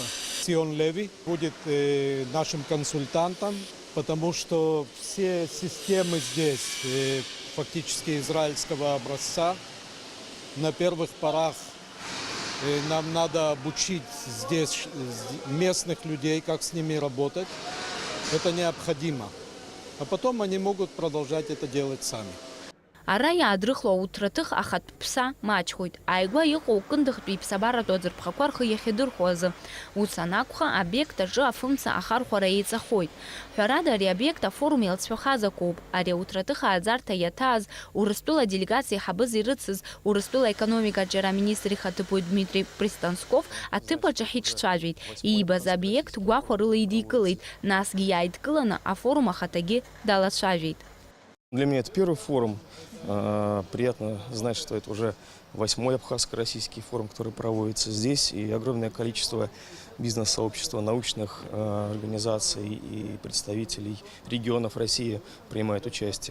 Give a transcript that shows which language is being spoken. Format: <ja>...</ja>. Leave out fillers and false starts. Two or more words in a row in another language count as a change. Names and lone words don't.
<ru>Сион Леви будет нашим консультантом, потому что все системы здесь фактически израильского образца. На первых порах нам надо обучить здесь местных людей, как с ними работать. Это необходимо. А потом они могут продолжать это делать сами.</ru> <ab>Ара иаадрыхло ауҭраҭых ахатә ԥса маҷхоит. Ааигәа иҟоу кындыхтәи иԥсабаратәу аӡырԥхақәа рхы иахьадырхәо азы. Ус анакәха, абиект аҿы афымца ахархәара еиҵахоит. Ҳәарада, ари абиект афорум иалҵшәахаз акоуп. Ари ауҭраҭых ааӡарҭа иаҭааз, Урыстәыла аделегациа иҳабыз ирыцыз, Урыстәыла аекономикатә џьара аминистр ихаҭыԥуаҩ Дмитрий Пристансков аҭыԥ аҿы ҳиҿцәажәеит. Иибаз абиект гәахәа рыла идикылеит. Насгьы иааидкыланы афорум ахаҭагьы далацәажәеит.</ab> <ru>Для меня это первый форум. Приятно знать, что это уже 8-й абхазско-российский форум, который проводится здесь. И огромное количество бизнес-сообщества, научных организаций и представителей регионов России принимают участие.</ru>